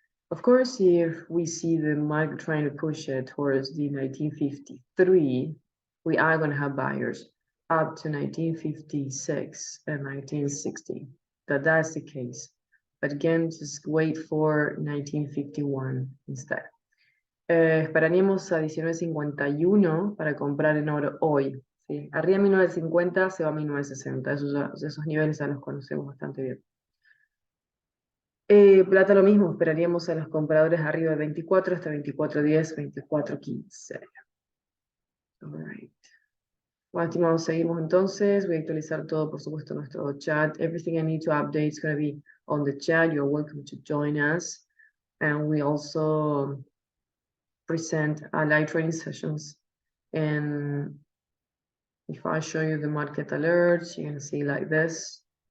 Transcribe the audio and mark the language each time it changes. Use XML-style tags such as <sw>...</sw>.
<en>Of course, if we see the market trying to push it towards the 1953, we are going to have buyers up to 1956 and 1960. That's the case. But again, just wait for 1951 instead.</en> <es>Esperaríamos a 1951 para comprar en oro hoy, ¿sí? Arriba de 1950 se va a 1960, esos niveles ya los conocemos bastante bien. Plata lo mismo, esperaríamos a los compradores arriba de 24 hasta 24.10, 24.15. Alright. Bueno, estimados, seguimos entonces. Voy a actualizar todo, por supuesto, en nuestro chat.</es> <en>Everything I need to update is going to be on the chat. You're welcome to join us. And we also present live training sessions. And if I show you the market alerts, you can see like this.</en>